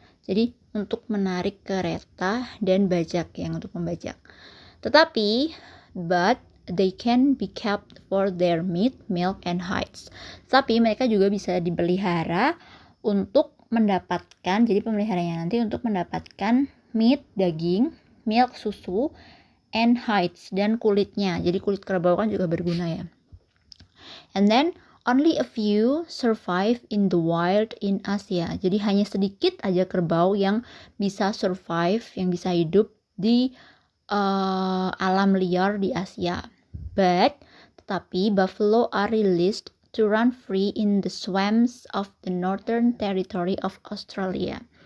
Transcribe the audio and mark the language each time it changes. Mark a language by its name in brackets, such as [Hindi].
[Indonesian] Jadi untuk menarik kereta dan bajak, yang untuk membajak. [English] But they can be kept for their meat, milk, and hides. [Indonesian] Tapi mereka juga bisa dipelihara untuk mendapatkan, jadi pemeliharanya nanti untuk mendapatkan [English] meat, [Indonesian] daging, [English] milk, [Indonesian] susu, [English] and hides, [Indonesian] dan kulitnya. Jadi kulit kerbau kan juga berguna ya. [English] And then only a few survive in the wild in Asia. [Indonesian] Jadi hanya sedikit aja kerbau yang bisa survive, yang bisa hidup di alam liar di Asia. Tetapi [English] buffalo are released to run free in the swamps of the Northern Territory of Australia.